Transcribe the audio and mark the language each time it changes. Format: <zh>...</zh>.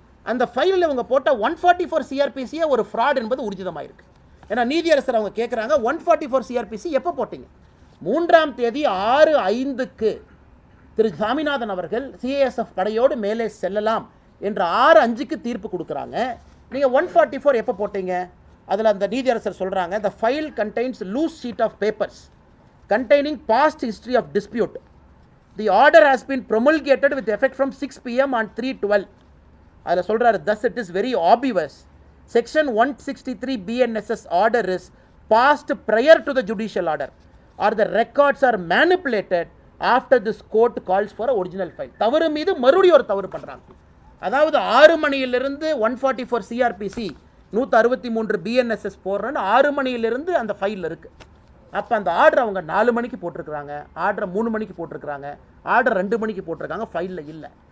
<ta>அந்த ஃபைலில் இவங்க போட்ட 144 சிஆர்பிசியே ஒரு ஃப்ராட் என்பது உறுதிதமாயிருக்கு. ஏன்னா நீதியரசர் அவங்க கேட்குறாங்க, 144 சிஆர்பிசி எப்போ போட்டீங்க? 3ஆம் தேதி 6:05க்கு திரு சாமிநாதன் அவர்கள் சிஏஎஸ்எஃப் படையோடு மேலே செல்லலாம் என்ற 6:05க்கு தீர்ப்பு கொடுக்குறாங்க. நீங்கள் 144 எப்போ போட்டீங்க? அதில் அந்த நீதியரசர் சொல்கிறாங்க,</ta> <en>the file contains loose sheet of papers containing past history of dispute. The order has been promulgated with effect from 6 PM on 3/12.</en> <ta>அதில் சொல்கிறாரு,</ta> <en>thus it is very obvious. Section 163 BNSS order is passed prior to the judicial order or the records are manipulated after this court calls for a original file.</en> <ta>தவறு மீது மறுபடியும் ஒரு தவறு பண்ணுறாங்க. அதாவது 6 மணியிலிருந்து 144 சிஆர்பிசி 163 BNSS போடுறேன்னு 6 மணியிலிருந்து அந்த ஃபைலில் இருக்குது. அப்போ அந்த ஆர்டர் அவங்க 4 மணிக்கு போட்டிருக்கிறாங்க, ஆர்டரை 3 மணிக்கு போட்டிருக்கிறாங்க, ஆர்டர் 2 மணிக்கு போட்டிருக்காங்க, ஃபைலில் இல்லை.</ta>